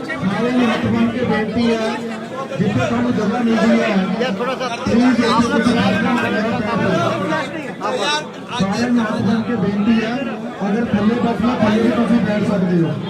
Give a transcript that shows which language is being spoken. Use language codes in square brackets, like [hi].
[pa] ਸਾਰੇ ਨੂੰ ਹੱਥ ਬੰਨ ਕੇ ਬੇਨਤੀ ਹੈ ਜਿੱਥੇ ਤੁਹਾਨੂੰ ਜਗ੍ਹਾ ਮਿਲਦੀ ਹੈ [hi] यार थोड़ा सा आपने फ्लैश ना उठाना हाँ बस [pa] ਸਾਰਿਆਂ ਨੂੰ ਹੱਥ ਬੰਨ ਕੇ ਬੇਨਤੀ ਹੈ ਅਗਰ ਥੱਲੇ ਬੈਠਣਾ ਥੱਲੇ ਵੀ ਤੁਸੀਂ ਬੈਠ ਸਕਦੇ ਹੋ।